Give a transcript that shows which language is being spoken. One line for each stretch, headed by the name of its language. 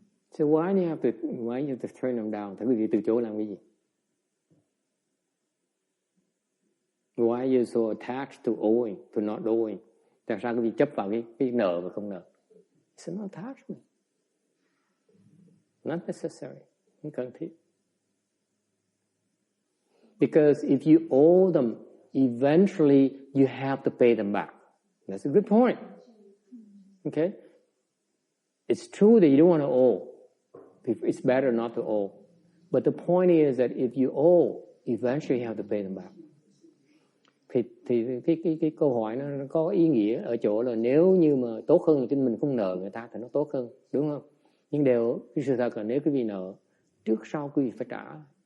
English: So why do you have to turn them down?
Vietnamese: Tại quý vị từ chối làm cái gì?
English: Why are you so attached to owing, to not owing?
Vietnamese: Tại sao quý vị chấp vào cái nợ và không nợ?
English: It's an attachment. Not necessary.
Vietnamese: Không cần thiết.
English: Because if you owe them, eventually you have to pay them back. That's a good point. Okay? It's true that you don't want to owe. It's better not to owe. But the point is that if you owe, eventually you have to pay them back.
Vietnamese: Thì cái câu hỏi nó có ý nghĩa ở chỗ là nếu như mà tốt hơn thì mình không nợ người ta thì nó tốt hơn, đúng không? Nhưng cái sự thật là nếu quý vị nợ, trước sau quý vị phải trả.